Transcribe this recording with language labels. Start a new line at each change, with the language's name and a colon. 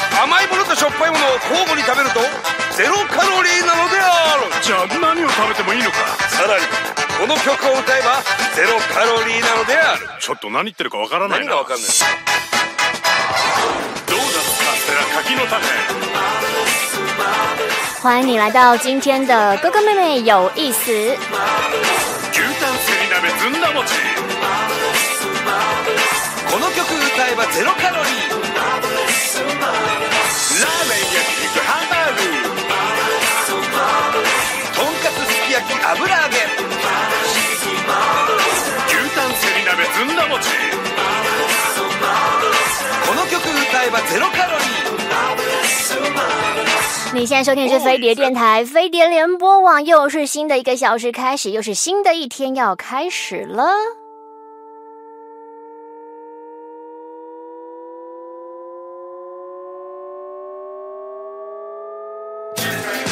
Japanese: 甘いものとしょっぱいものを交互に食べるとゼロカロリーなのである。じゃあ何を食べてもいいのか。さらにこの曲を歌えばゼロカロリーなのである。ちょっと何言ってるかわからないな。何がわかんない。どうだカステラ柿の種。
Chinese: 欢迎你来到今天的哥哥妹妹有意思。
Japanese: 牛タン釣り鍋ずんだ餅。この曲歌えばゼロカロリー。ラーメン焼き肉ハンバーグ。とんかつすき焼き油揚げ。牛タン釣り鍋ずんだ餅。この曲歌えばゼロカロリー。
Chinese: 你现在收听的是飞碟电台飞碟联播网，又是新的一个小时开始，又是新的一天要开始了。《Yeah.